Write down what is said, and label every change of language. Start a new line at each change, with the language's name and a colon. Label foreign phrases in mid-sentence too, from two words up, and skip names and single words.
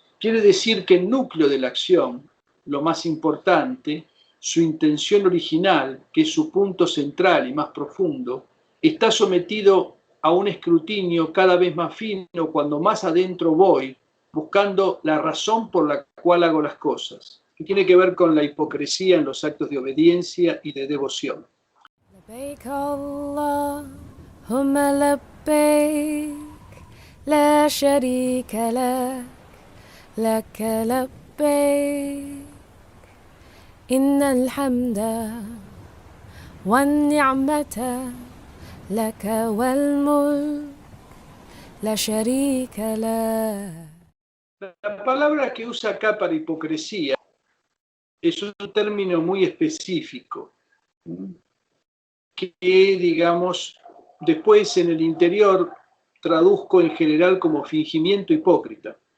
Spanish: Quiere decir que el núcleo de la acción, lo más importante, su intención original, que es su punto central y más profundo, está sometido a un escrutinio cada vez más fino cuando más adentro voy, buscando la razón por la cual hago las cosas, que tiene que ver con la hipocresía en los actos de obediencia y de devoción.
Arabic: لبيك اللهم لبيك لا شريك لك لك لبيك إن الحمد والنعمة لك والملك لا شريك لك.
Spanish: La palabra que usa acá para hipocresía es un término muy específico, que, digamos, después en el interior traduzco en general como fingimiento hipócrita.